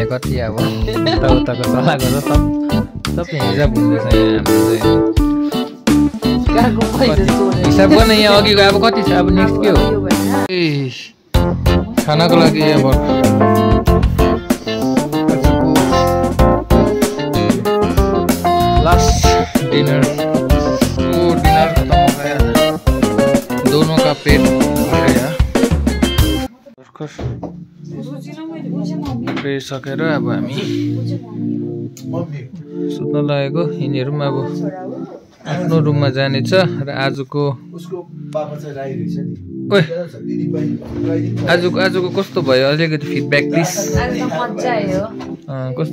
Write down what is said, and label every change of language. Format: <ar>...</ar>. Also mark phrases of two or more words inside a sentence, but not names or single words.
<ne>कति अब उताको चलाएको छ सब हिसाब हुँदैछ यहाँ हाम्रो चाहिँ हिसाब गर्न यहाँ अघिको अब कति छ अब नेक्स्ट के हो ए खानाको लागि अब</ne> <en>last dinner</en> <hi>खत्म हो गया दोनों का पेट भर गया</hi> <ne>सकेर अब हामी सुत्न लागेको यिनीहरू पनि अब आफ्नो रुममा जानेछ र आजको आजको कस्तो भयो अलिकति</ne> <en>feedback please</en> <ne>कस्तो</ne>